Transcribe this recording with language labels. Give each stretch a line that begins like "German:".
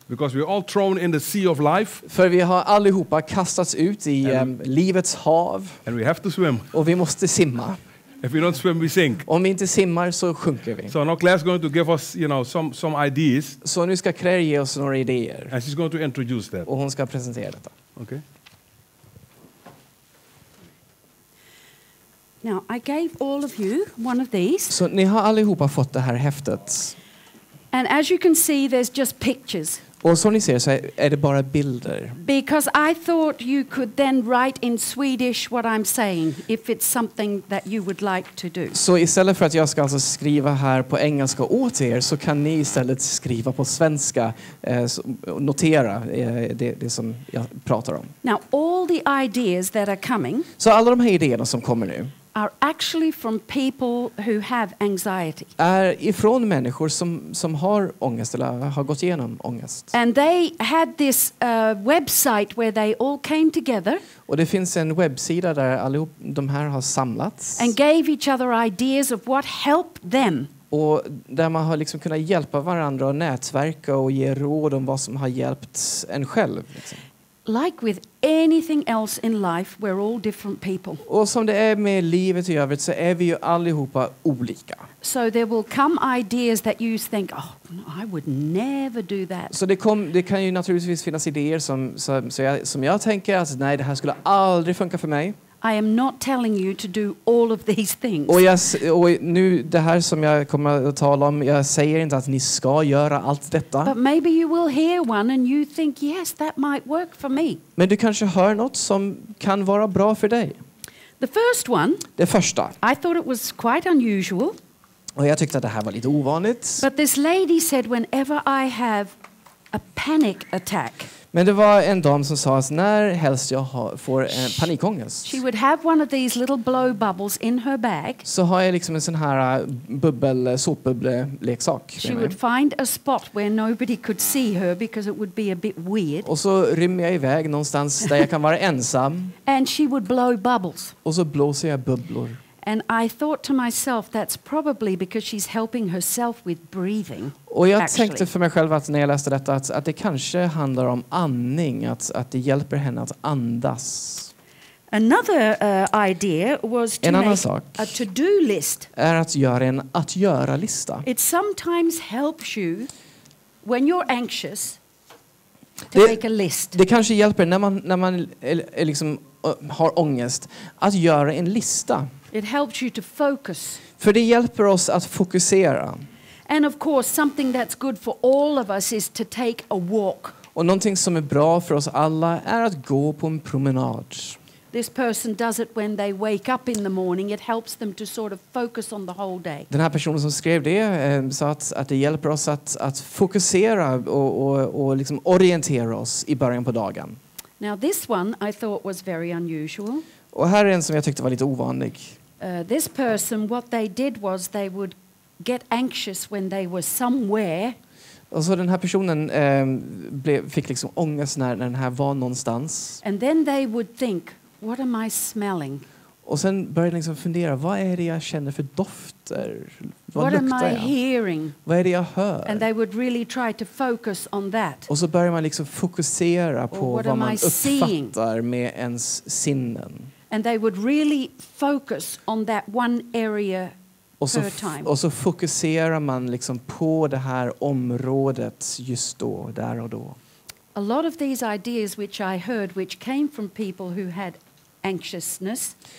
English: Because we're all thrown in the sea of life.
Swedish: För vi har allihopa kastats ut i livets hav.
English: And we have to swim.
Swedish: Och vi måste simma.
English: If we don't swim, we sink.
Swedish: Om vi inte simmar så sjunker vi.
English: So now Clair's going to give us, some ideas.
Swedish: Så nu ska Clair ge oss några idéer.
English: And she's going to introduce that.
Swedish: Och hon ska presentera detta.
English: Okay. Now, I gave all of you one of these.
Swedish: Så ni har allihopa fått det här häftet.
English: And as you can see, there's just pictures.
Swedish: Och som ni ser så är det bara bilder.
English: Because I thought you could then write in Swedish what I'm saying, if it's something that you would like to do.
Swedish: Så istället för att jag ska alltså skriva här på engelska åt er så kan ni istället skriva på svenska, notera det som jag pratar om.
English: Now, all the ideas that are coming.
Swedish: Så alla de här idéerna som kommer nu
English: are actually from people who have anxiety.
Swedish: Är ifrån människor som har ångest eller har gått igenom ångest.
English: And they had this website where they all came together.
Swedish: Och det finns en webbsida där allihop de här har samlats.
English: And gave each other ideas of what helped them.
Swedish: Och där man har liksom kunnat hjälpa varandra och nätverka och ge råd om vad som har hjälpt en själv. Liksom.
English: Like with anything else in life, we're all different people.
Swedish: Och som det är med livet i övrigt så är vi ju allihopa olika.
English: So there will come ideas that you think, oh, no, I would never do that.
Swedish: Så det kan ju naturligtvis finnas idéer som jag tänker att nej, det här skulle aldrig funka för mig.
English: I am not telling you to do all of these things.
Swedish: Och nu det här som jag kommer att tala om, jag säger inte att ni ska göra allt detta.
English: But maybe you will hear one and you think, yes, that might work for me.
Swedish: Men du kanske hör något som kan vara bra för dig.
English: The first one.
Swedish: Det första.
English: I thought it was quite unusual.
Swedish: Och jag tyckte att det här var lite ovanligt.
English: But this lady said, whenever I have a panic attack.
Swedish: Men det var en dam som sa att när helst jag får panikångest
English: she would have one of these little blow bubbles in her bag.
Swedish: så har jag liksom en sån här såpbubbleleksak.
English: She would find a spot where nobody could see her because it would be a bit weird.
Swedish: Och så rymmer jag iväg någonstans där jag kan vara ensam.
English: And she would blow bubbles.
Swedish: Och så blåser jag bubblor.
English: And I thought to myself, that's probably because she's helping herself with breathing.
Swedish: Och jag tänkte för mig själv att när jag läste detta att det kanske handlar om andning, att det hjälper henne att andas.
English: Another idea was to make a to-do list.
Swedish: Är att göra en att göra-lista.
English: It sometimes helps you when you're anxious to make a list.
Swedish: Det kanske hjälper när man är liksom, har ångest att göra en lista.
English: It helps you to focus.
Swedish: För det hjälper oss att fokusera.
English: And of course something that's good for all of us is to take a walk.
Swedish: Och någonting som är bra för oss alla är att gå på en promenad.
English: This person does it when they wake up in the morning. It helps them to sort of focus on the whole day.
Swedish: Den här personen som skrev det sa att det hjälper oss att fokusera och liksom orientera oss i början på dagen.
English: Now this one I thought was very unusual.
Swedish: Och här är en som jag tyckte var lite ovanlig.
English: This person, what they did was they would get anxious when they were somewhere.
Swedish: Och så den här personen fick liksom ångest när den här var någonstans.
English: And then they would think, what am I smelling?
Swedish: Och sen började liksom fundera, vad är det jag känner för dofter?
English: What am I hearing?
Swedish: Vad är det jag hör?
English: And they would really try to focus on that.
Swedish: Och så börjar man liksom fokusera på vad man uppfattar med ens sinnen.
English: And they would really focus on that one area per time.
Swedish: Och så fokuserar man liksom på det här området just då, där och då.
English: A lot of these ideas which I heard which came from people who had anxiousness.